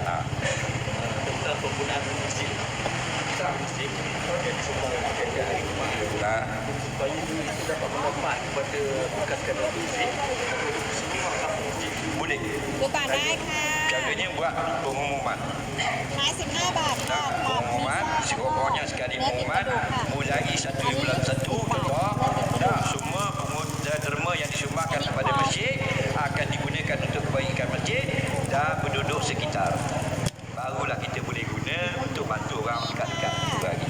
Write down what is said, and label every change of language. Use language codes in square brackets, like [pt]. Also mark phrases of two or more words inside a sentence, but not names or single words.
[ms] Tentang penggunaan masjid. Masjid supaya kita dapat mendapat kepada bukan sekadar masjid, boleh. Bukan naik [th] ค่ะ [ms] Contohnya buat pengumuman. [th] ไม้15 บาทค่ะ [ms] Pengumuman, sekurang-kurangnya sekali pengumuman, mulai 1 bulan 1 contoh, semua derma yang disumbangkan kepada masjid akan digunakan untuk kebaikan masjid dan penduduk sekitar. Barulah kita boleh guna untuk bantu orang dekat-dekat juga kita.